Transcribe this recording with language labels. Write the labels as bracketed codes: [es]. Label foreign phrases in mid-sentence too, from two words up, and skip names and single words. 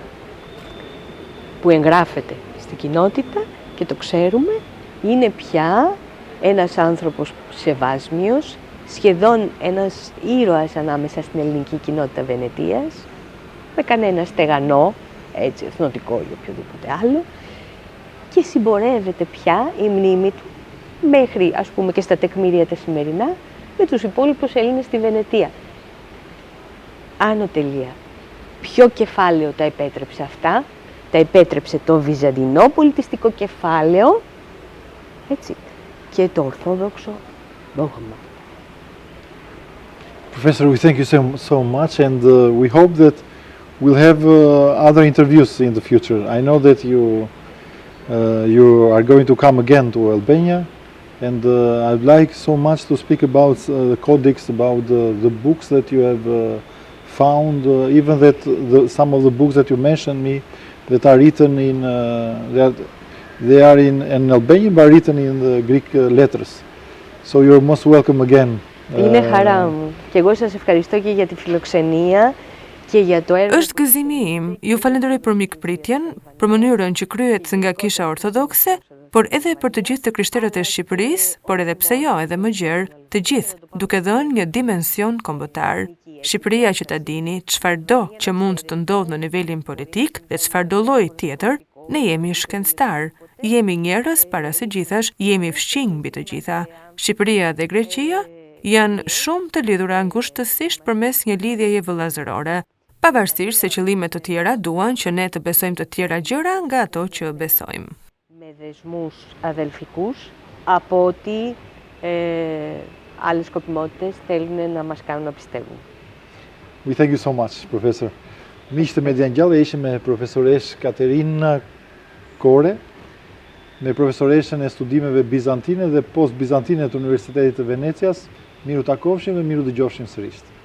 [el] που εγγράφεται στην κοινότητα και το ξέρουμε, είναι πια ένας άνθρωπος σεβάσμιος, σχεδόν ένας ήρωας ανάμεσα στην ελληνική κοινότητα Βενετίας, με κανένα στεγανό, έτσι, εθνοτικό ή οποιοδήποτε άλλο, και συμπορεύεται πια η μνήμη του μέχρι, ας πούμε, και στα τεκμήρια τα σημερινά, με τους υπόλοιπους Έλληνες στη Βενετία. Άνω τελεία. Ποιο κεφάλαιο τα επέτρεψε αυτά? Τα επέτρεψε το βυζαντινό πολιτιστικό κεφάλαιο, έτσι, και το ορθόδοξο δόγμα. [en] Professor, we thank you so much, and we hope that we'll have other interviews in the future. I know that you are going to come again to Albania, and I'd like so much to speak about the codex, about the books that you have found, even that some of the books that you mentioned me that are written in they are in Albanian but written in the Greek letters. So you're most welcome again. [el] Είναι χαρά μου. Και εγώ σας ευχαριστώ και για τη φιλοξενία και για το έργο. [sq] Është gëzimi im. Ju falenderoj për mikpritjen, për mënyrën që kryhet nga Kisha Ortodokse, por edhe për të gjithë të krishterët e Shqipërisë, por edhe pse jo, edhe më gjerë, të gjithë, duke dhënë një dimension kombëtar. Shqipëria, që ta dini, çfarëdo që mund të ndodhë në nivelin politik dhe çfarëdo lloji tjetër, ne jemi shkencëtar, jemi njerëz para së gjithash, jemi fqinj mbi të gjitha. Shqipëria dhe Greqia janë shumë të lidhura ngushtësisht përmes një lidhjeje vëllazërore, pavarësisht se qëllimet të tjera duan që ne të besojmë të tjera gjëra nga ato që besojmë. [el] Με δεσμούς αδελφικούς, από ότι άλλες σκοπιμότητες θέλουν να μας κάνουν να πιστεύουν. [en] We thank you so much, Professor. [sq] Miqtë e Median Gjallë ishim me profesoresh Katerina Kore, me profesoreshën e studimeve bizantine dhe post-bizantine të Universitetit të Venecias. Miru takofshim dhe miru dëgjofshim sërish.